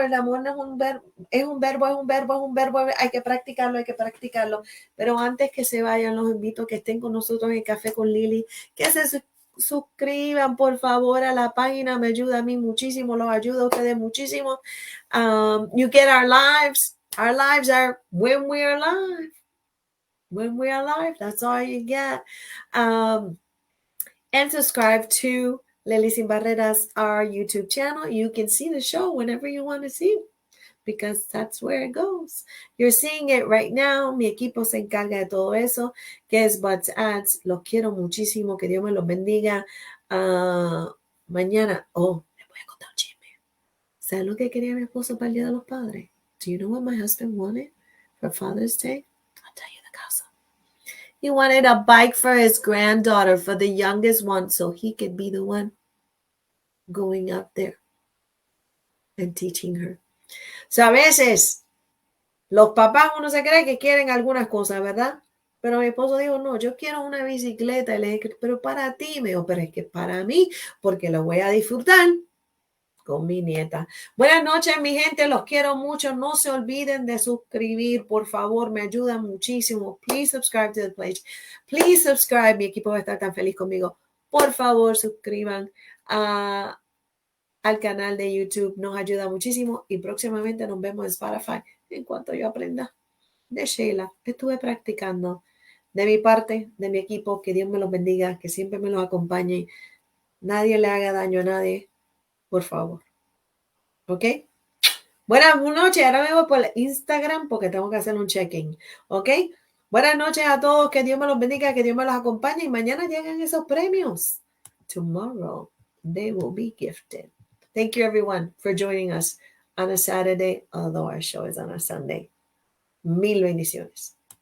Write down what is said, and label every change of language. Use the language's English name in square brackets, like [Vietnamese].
[Spanish] El amor no es un verbo. Es un verbo, es un verbo, es un verbo. Hay que practicarlo, hay que practicarlo. Pero antes que se vayan, los invito a que estén con nosotros en Café con Lilly. Que se suscriban, por favor, a la página. Me ayuda a mí muchísimo. Los ayuda a ustedes muchísimo. [English] You get our lives. Our lives are when we are alive. When we are alive, that's all you get. And subscribe to Lily Sin Barreras, our YouTube channel. You can see the show whenever you want to see it because that's where it goes. You're seeing it right now. [Spanish] Mi equipo se encarga de todo eso, que es Buds Ads. Los quiero muchísimo. Que Dios me los bendiga. Mañana, les voy a contar un chisme. ¿Sabes lo que quería mi esposo para el Día de los Padres? [English] Do you know what my husband wanted for Father's Day? I'll tell you the gossip. He wanted a bike for his granddaughter, for the youngest one, so he could be the one going up there and teaching her. [Spanish] So a veces, los papás uno se cree que quieren algunas cosas, ¿verdad? Pero mi esposo dijo, no, yo quiero una bicicleta. Y le dije, pero para ti, me dijo, pero es que para mí, porque lo voy a disfrutar con mi nieta. Buenas noches, mi gente, los quiero mucho. No se olviden de suscribir, por favor, me ayuda muchísimo. [English] Please subscribe to the page. Please subscribe. [Spanish] Mi equipo va a estar tan feliz conmigo. Por favor, suscriban al canal de YouTube. Nos ayuda muchísimo y próximamente nos vemos en Spotify. En cuanto yo aprenda de Sheila, estuve practicando. De mi parte, de mi equipo, que Dios me los bendiga, que siempre me los acompañe. Nadie le haga daño a nadie. Por favor. ¿Ok? Buenas noches. Ahora me voy por Instagram porque tengo que hacer un check-in. ¿Ok? Buenas noches a todos. Que Dios me los bendiga, que Dios me los acompañe. Y mañana llegan esos premios. [English] Tomorrow they will be gifted. Thank you, everyone, for joining us on a Saturday, although our show is on a Sunday. [Spanish] Mil bendiciones.